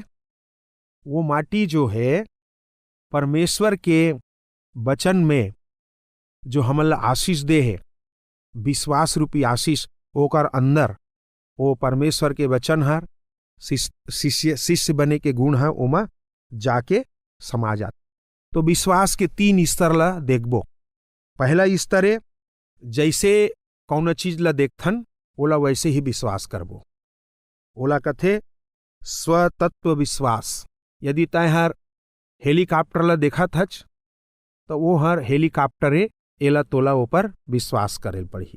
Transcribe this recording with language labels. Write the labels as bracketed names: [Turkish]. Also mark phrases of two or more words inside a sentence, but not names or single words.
[Chhattisgarhi] वो माटी जो है परमेश्वर के वचन में जो हमला आशीष दे है, विश्वास रूपी आशीष, ओकर अंदर वो परमेश्वर के वचन हर शिष्य बने के गुण है ओमा जाके समा जाते। तो विश्वास के 3 स्तर ला देखबो। पहला स्तर है जैसे कौन चीज ला देखथन ओला वैसे ही विश्वास करबो। ओला कथे स्वतत्व विश्वास। यदि तय हर हेलीकॉप्टर ला देखत हच तो वो हर हेलीकॉप्टर है, एला तोला ऊपर विश्वास करे पड़ी।